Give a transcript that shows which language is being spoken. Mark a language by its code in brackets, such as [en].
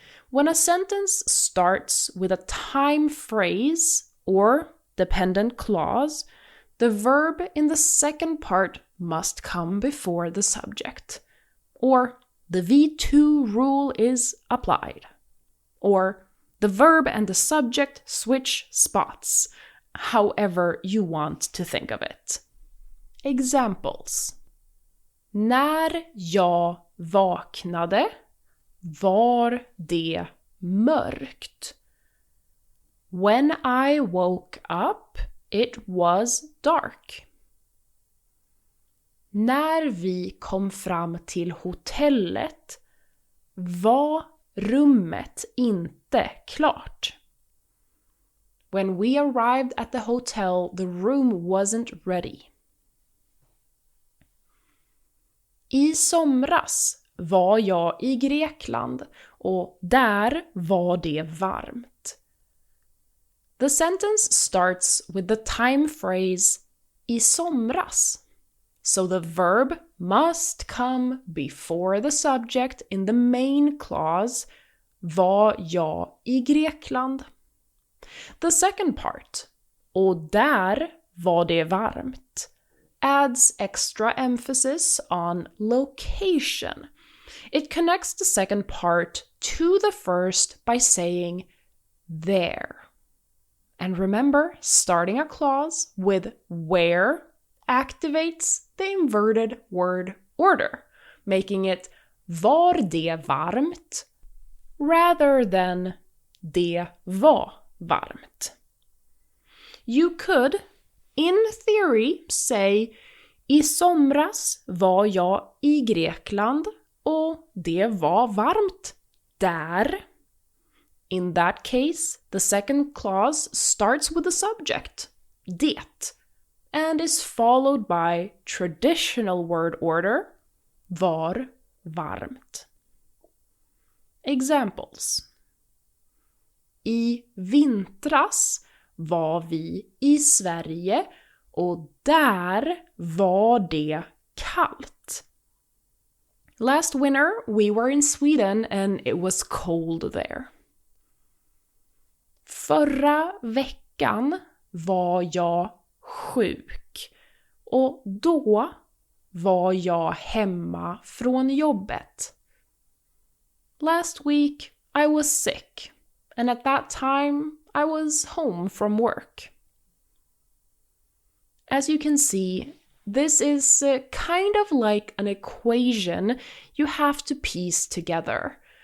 [en] When a sentence starts with a time phrase or dependent clause, the verb in the second part must come before the subject, or the V2 rule is applied, or the verb and the subject switch spots, however you want to think of it. Examples. [sv] När jag vaknade var det mörkt. [en] When I woke up, it was dark. [sv] När vi kom fram till hotellet var rummet inte klart. [en] When we arrived at the hotel, the room wasn't ready. [sv] I somras var jag I Grekland och där var det varmt. [en] The sentence starts with the time phrase I somras. So the verb must come before the subject in the main clause, [sv] var jag I Grekland. [en] The second part, [sv] och där var det varmt, [en] adds extra emphasis on location. It connects the second part to the first by saying there. And remember, starting a clause with where activates the inverted word order, making it [sv] var det varmt [en] rather than [sv] det var varmt. [en] You could, in theory, say [sv] I somras var jag I Grekland och det var varmt där. [en] In that case, the second clause starts with the subject, det, and is followed by traditional word order, var varmt. Examples. [sv] I vintras var vi I Sverige och där var det kallt. [en] Last winter we were in Sweden and it was cold there. [sv] Förra veckan var jag sjuk och då var jag hemma från jobbet. [en] Last week I was sick and at that time I was home from work. As you can see, this is kind of like an equation you have to piece together.